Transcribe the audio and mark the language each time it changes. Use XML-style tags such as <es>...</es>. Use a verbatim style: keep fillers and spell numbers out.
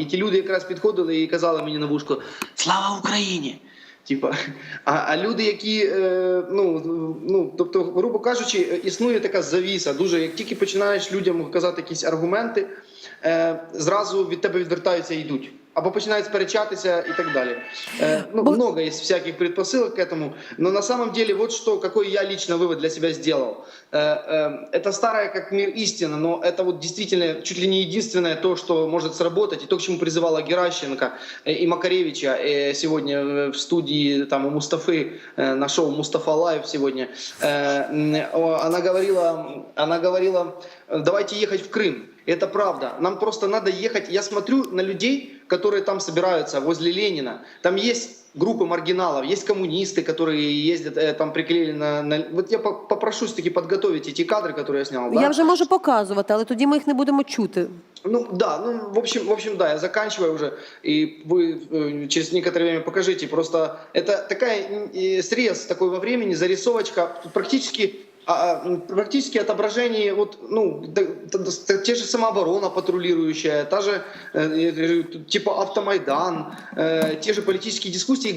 <uk>І ті люди якраз підходили і казали мені на вушко: "Слава Україні!" Типа, а, а люди, які е, ну, ну тобто, грубо кажучи, е, існує така завіса. Дуже як тільки починаєш людям казати якісь аргументи, е, зразу від тебе відвертаються і йдуть. Або починають сперечатися і так далі. Е, ну, Бо-</uk> <ru>много есть всяких предпосылок к этому, но на самом деле вот что, какой я лично вывод для себя сделал. Э, э, Это старая как мир истина, но это вот действительно чуть ли не единственное то, что может сработать, и то, к чему призывала Геращенко э, и Макаревича э, сегодня э, в студии там, у Мустафы, э, на шоу Мустафа Лайв сегодня. Э, м, о, Она говорила, она говорила, э, давайте ехать в Крым. Это правда. Нам просто надо ехать. Я смотрю на людей, которые там собираются возле Ленина. Там есть группы маргиналов, есть коммунисты, которые ездят, э, там приклеили на... на- Вот я по- попрошу все-таки подготовить эти кадры, которые я снял. Я Да?</ru> <uk>вже можу показувати, але тоді ми їх не будемо чути.</uk> <ru>Ну да, ну в общем, в общем, да, я заканчиваю уже, и вы э, через некоторое время покажите. Просто это такая м, э, срез такой во времени, зарисовочка, практически, а, а, м, практически отображение вот, ну, да- да- да- да- те же самооборона патрулирующая, та же э, э, э, типа автомайдан, э, те же политические дискуссии.</ru>